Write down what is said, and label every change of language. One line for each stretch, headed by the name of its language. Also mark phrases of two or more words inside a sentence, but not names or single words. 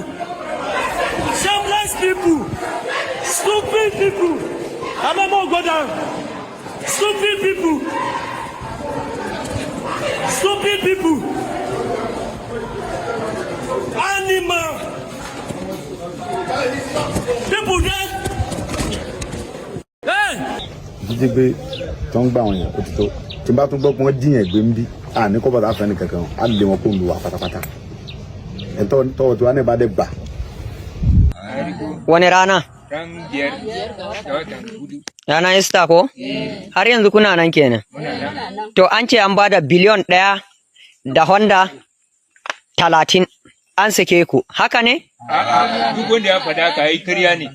English: Shameless people! Stupid people! Amamo, go down! Stupid people! Stupid people! Animal! People there!
Yoruba: Jíjẹ́gbé tó ń gbà wọ́n yẹn ó ti tó tí n bá tún gbọ́ pé wọ́n jíyàn gbé ń bí àní kọ́ bàtà fẹ́ni kankan á lè wọn kó lu wà pátápátá ẹ̀ tọ́wọ́ tí wọ́n á ní bá dé gbà.
Hausa: Wani rana? Rana ista ko? Har yanzu kuna nan kenan. To an ce an bada biliyon 1 da Honda 30 an sake ku. Haka ne? Duk wanda ya faɗa ka yi ƙarya ne.